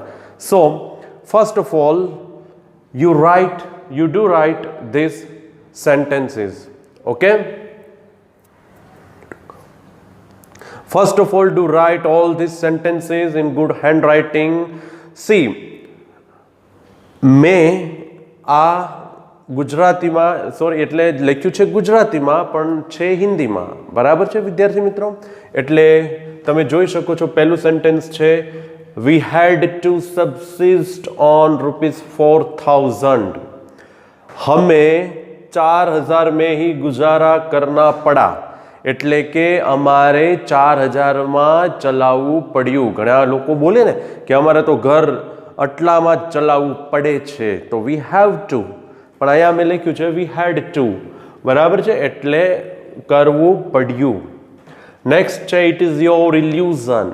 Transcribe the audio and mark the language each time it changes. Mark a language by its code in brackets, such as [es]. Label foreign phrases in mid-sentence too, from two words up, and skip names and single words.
[en] So first of all, you do write these sentences. Okay, first of all, do write all these sentences in good handwriting. See, [gu] મેં આ ગુજરાતીમાં એટલે લખ્યું છે ગુજરાતીમાં પણ છે હિન્દીમાં, બરાબર છે વિદ્યાર્થી મિત્રો? એટલે તમે જોઈ શકો છો, પહેલું સેન્ટેન્સ છે, [en] we had to subsist on ₹4,000. [hi] हमें 4,000 में ही गुजारा करना पड़ा. [gu] એટલે કે અમારે 4,000 માં ચલાવવું પડ્યું. ઘણા લોકો બોલે ને કે અમારે તો ઘર આટલામાં જ ચલાવવું પડે છે, તો [en] we have to, [gu] પણ અહીંયા મેં લખ્યું છે [en] we had to, [gu] બરાબર છે? એટલે કરવું પડ્યું. નેક્સ્ટ છે, [en] it is your illusion.